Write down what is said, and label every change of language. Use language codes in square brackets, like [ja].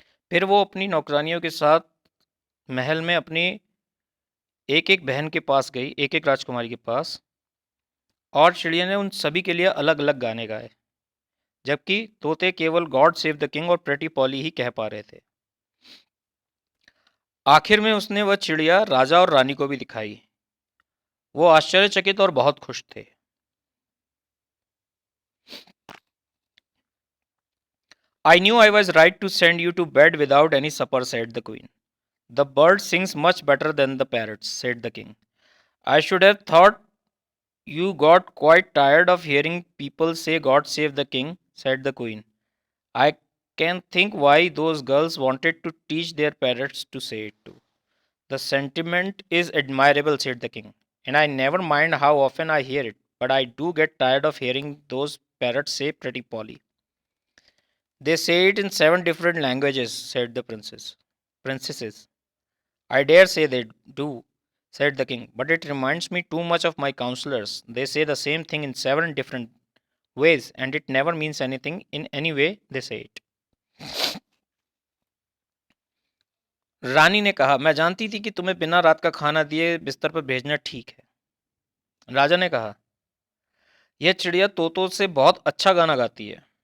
[hi] फिर वो अपनी नौकरानियों के साथ महल में अपनी एक एक बहन के पास गई, एक एक राजकुमारी के पास, और चिड़िया ने उन सभी के लिए अलग अलग गाने गाए, जबकि तोते केवल गॉड सेव द किंग और प्रेटी पॉली ही कह पा रहे थे। आखिर में उसने वह चिड़िया राजा और रानी को भी दिखाई। वो आश्चर्यचकित और बहुत खुश थे। [en] I knew I was right to send you to bed without any supper, said the queen. The bird sings much better than the parrots, said the king. I should have thought you got quite tired of hearing people say God save the king, said the queen. I can think why those girls wanted to teach their parrots to say it too. The sentiment is admirable, said the king, and I never mind how often I hear it, but I do get tired of hearing those parrots say Pretty Polly. They say it in 7 different languages, said the princesses. I dare say they do, said the king, but it reminds me too much of my counselors. They say the same thing in 7 different ways, and it never means anything in any way they say it. [hi] रानी ने कहा, मैं जानती थी कि तुम्हें बिना रात का खाना दिए बिस्तर पर भेजना ठीक है। राजा ने कहा, यह चिड़िया तोतों से बहुत अच्छा गाना गाती है।